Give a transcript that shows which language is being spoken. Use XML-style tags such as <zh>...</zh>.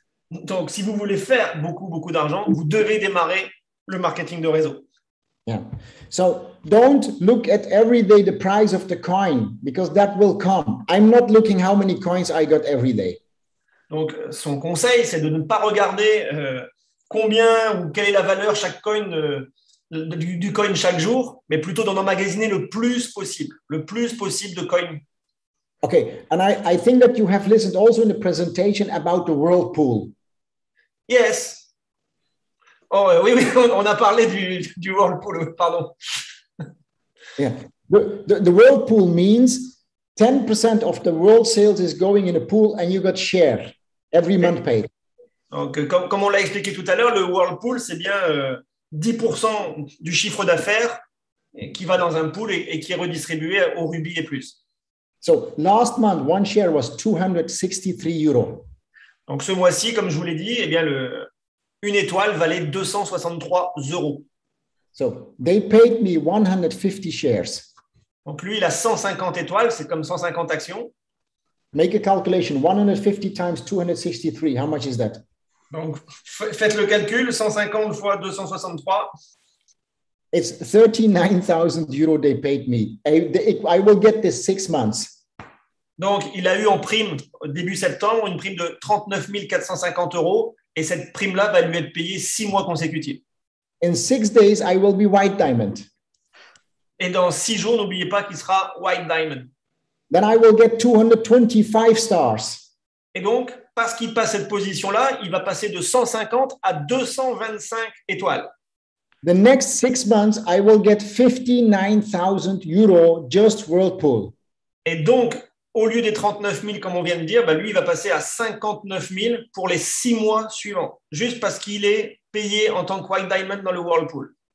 <fr>Donc, si vous voulez faire beaucoup d'argent, vous devez démarrer le marketing de réseau.</fr> <en>Yeah. So don't look at every day the price of the coin because that will come. I'm not looking how many coins I got every day.</en> <fr>Donc, son conseil, c'est de ne pas regarder combien ou quelle est la valeur chaque coin du coin chaque jour, mais plutôt d'en emmagasiner le plus possible de coins.</fr> <en>Okay, and I think that you have listened also in the presentation about the whirlpool. Yes.</en> <fr>Oh oui, on a parlé du whirlpool, pardon.</fr> <en>Yeah, the whirlpool means 10% of the world sales is going in a pool and you got share every month paid.</en> <fr>Donc, comme on l'a expliqué tout à l'heure, le whirlpool, c'est bien 10% du chiffre d'affaires qui va dans un pool et qui est redistribué au rubis et plus.</fr> <en>So last month, one share was 263 euros.</en> <fr>Donc, ce mois-ci, comme je vous l'ai dit, eh bien, une étoile valait 263 euros.</fr> <en>So they paid me 150 shares.</en> <fr>Donc, lui, il a 150 étoiles, c'est comme 150 actions.</fr> <en>Make a calculation, 150 times 263, how much is that?</en> <fr>Donc, faites le calcul, 150 fois 263.</fr> <en>It's 39,000 euros they paid me. I will get this 6 months.</en> <fr>Donc, il a eu en prime, début septembre, une prime de 39 450 euros. Et cette prime-là va lui être payée 6 mois consécutifs.</fr> <en>In 6 days, I will be White Diamond.</en> <fr>Et dans 6 jours, n'oubliez pas qu'il sera White Diamond.</fr> <en>Then I will get 225 stars.</en> <fr>Et donc, parce qu'il passe cette position-là, il va passer de 150 à 225 étoiles.</fr> <en>The next 6 months, I will get 59,000 euros just whirlpool.</en> <fr>Et donc, au lieu des 39 000, comme on vient de dire, lui, il va passer à 59 000 pour les 6 mois suivants, juste parce qu'il est payé en tant que White Diamond dans le whirlpool.</fr>